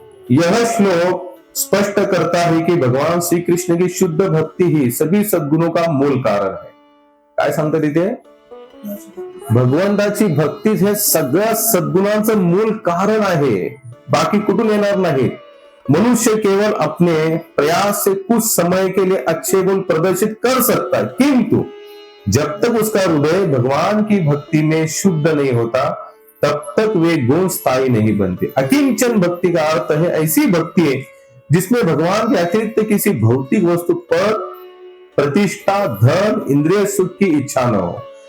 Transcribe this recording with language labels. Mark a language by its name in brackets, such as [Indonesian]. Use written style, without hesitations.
[Hindi] यह श्लोक स्पष्ट करता है कि भगवान श्री कृष्ण की शुद्ध भक्ति ही सभी सद्गुणों का मूल कारण है. [Marathi] काय सांगतात इथे? भगवंताची भक्तीच हे सगळ्या सद्गुणांचं मूल कारण आहे, बाकी कुठून येणार नाही. [Hindi] मनुष्य केवल अपने प्रयास से कुछ समय के लिए अच्छे गुण प्रदर्शित कर सकता है, किंतु जब तक उसका हृदय भगवान की भक्ति में शुद्ध नहीं होता तब तक वे गुण स्थायी नहीं बनते. अकिंचन भक्ति का अर्थ है ऐसी भक्ति है जिसमें भगवान के अतिरिक्त किसी भौतिक वस्तु पर प्रतिष्ठा, धन, इंद्रिय सुख की इच्छा न हो.